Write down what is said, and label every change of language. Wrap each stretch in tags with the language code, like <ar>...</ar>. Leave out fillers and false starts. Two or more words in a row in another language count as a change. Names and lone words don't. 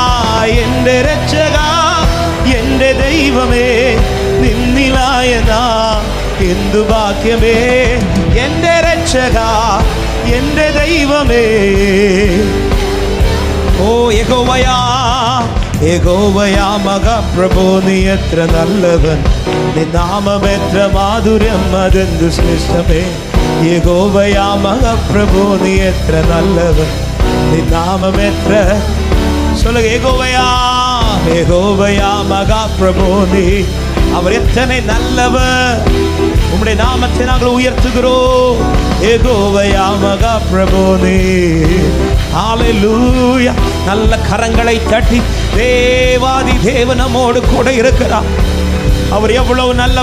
<ml>എന്റെ ദൈവമേ നിന്നിലായ നാൾ എന്തു ഭാഗ്യമേ എന്റെ രക്ഷക എന്റെ ദൈവമേ ഓ യഹോവയാ മഹാപ്രഭു നീ എത്ര നല്ലവൻ നിൻ നാമം എത്ര മാധുര്യം അതെന്തു ശ്രേഷ്ഠമേ യഹോവയാ മഹാപ്രഭു നീ എത്ര നല്ലവൻ നിൻ നാമം എത്ര</ml> <ta>சொல்லுங்க யெகோவா மகாபிரபு நீ அவர் எத்தனை நல்லவர் உம்முடைய நாமத்தை நாங்கள் உயர்த்துகிறோம் யெகோவா மகாபிரபு நீ ஹalleluya நல்ல கரங்களை தட்டி தேவாதி தேவன் நம்மோடு கூட இருக்கிறார் அவர் எவ்வளவு</ta>